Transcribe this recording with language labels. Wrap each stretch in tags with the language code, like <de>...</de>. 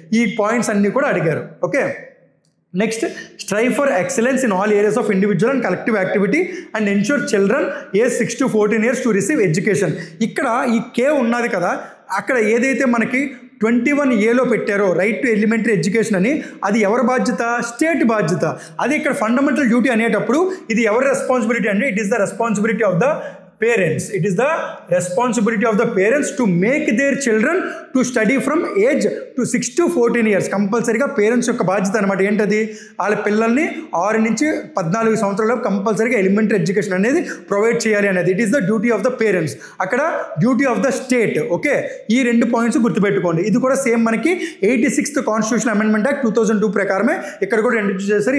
<te>ఈ పాయింట్స్ అన్నీ కూడా అడిగారు.</te> <en>Okay, next strive for excellence in all areas of individual and collective activity and ensure children age 6 to 14 years to receive education.</en> <te>ఇక్కడ ఈ కే ఉన్నది కదా, అక్కడ ఏదైతే మనకి 21A పెట్టారో</te> <en>right to elementary education</en> <te>అని, అది ఎవరి బాధ్యత? స్టేట్ బాధ్యత. అది ఇక్కడ</te> <en>fundamental duty</en> <te>అనేటప్పుడు ఇది ఎవరి</te> <en>Responsibility అంటే it is the responsibility of the parents. It is the responsibility of the parents to make their children to study from age to 6 to 14 years.</en> <te>కంపల్సరీగా పేరెంట్స్ యొక్క బాధ్యత అనమాట. ఏంటది? వాళ్ళ పిల్లల్ని 6 నుంచి 14 సంవత్సరాల కంపల్సరీగా ఎలిమెంటరీ ఎడ్యుకేషన్ అనేది ప్రొవైడ్ చేయాలి అనేది.</te> <en>It is the duty of the parents. అక్కడ duty of the state.</en> <te>Okay, ఈ 2 పాయింట్స్ గుర్తుపెట్టుకోండి. ఇది కూడా సేమ్ మనకి 86th కాన్స్టిట్యూషన్ అమెండ్మెంట్ యాక్ట్ 2002 ప్రకారమే ఇక్కడ కూడా ఇంట్రడ్యూస్ చేశారు.</te>